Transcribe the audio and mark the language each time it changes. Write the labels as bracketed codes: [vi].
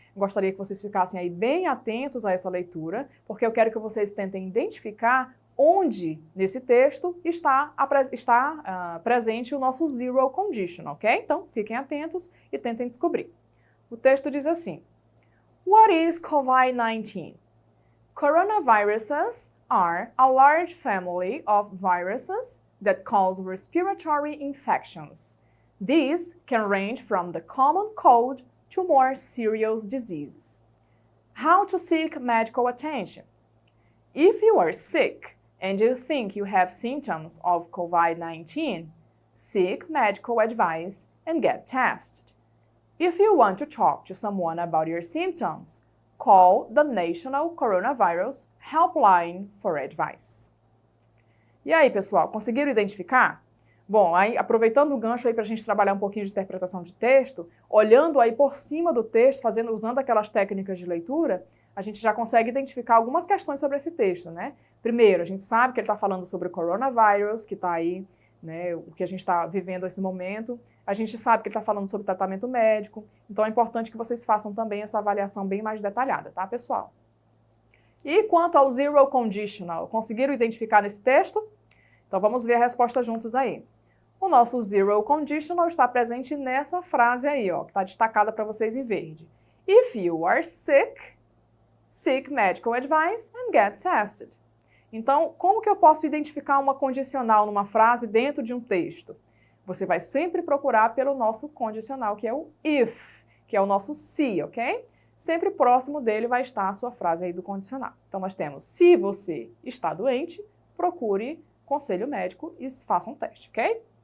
[pt] Gostaria que vocês ficassem aí bem atentos a essa leitura, porque eu quero que vocês tentem identificar onde nesse texto está presente o nosso zero conditional, ok? Então, fiquem atentos e tentem descobrir. O texto diz assim: [en] What is COVID-19? Coronaviruses are a large family of viruses that cause respiratory infections. These can range from the common cold to more serious diseases. How to seek medical attention? If you are sick and you think you have symptoms of COVID-19, seek medical advice and get tested. If you want to talk to someone about your symptoms, call the National Coronavirus Helpline for advice. [pt] E aí, pessoal, conseguiram identificar? Bom, aí, aproveitando o gancho aí para a gente trabalhar um pouquinho de interpretação de texto, olhando aí por cima do texto, usando aquelas técnicas de leitura, a gente já consegue identificar algumas questões sobre esse texto, né? Primeiro, a gente sabe que ele está falando sobre o coronavírus, que está aí, né, o que a gente está vivendo nesse momento. A gente sabe que ele está falando sobre tratamento médico, então é importante que vocês façam também essa avaliação bem mais detalhada, tá, pessoal? E quanto ao zero conditional, conseguiram identificar nesse texto? Então vamos ver a resposta juntos aí. O nosso zero conditional está presente nessa frase aí, ó, que está destacada para vocês em verde. [en] If you are sick, seek medical advice and get tested. [pt] Então, como que eu posso identificar uma condicional numa frase dentro de um texto? Você vai sempre procurar pelo nosso condicional, que é o if, que é o nosso se, ok? Sempre próximo dele vai estar a sua frase aí do condicional. Então, nós temos, se você está doente, procure conselho médico e faça um teste, ok?